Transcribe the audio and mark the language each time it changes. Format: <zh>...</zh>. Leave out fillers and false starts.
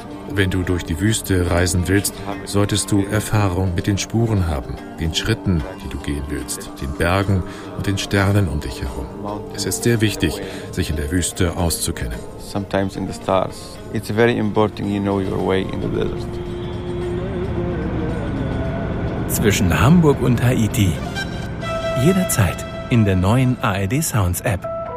<de>Wenn du durch die Wüste reisen willst, solltest du Erfahrung mit den Spuren haben, den Schritten, die du gehen willst, den Bergen und den Sternen um dich herum. Es ist sehr wichtig, sich in der Wüste auszukennen.</de> <en>Sometimes in the stars. It's very important you know your way in the desert.</en> <de>Zwischen Hamburg und Haiti. Jederzeit in der neuen ARD Sounds App.</de>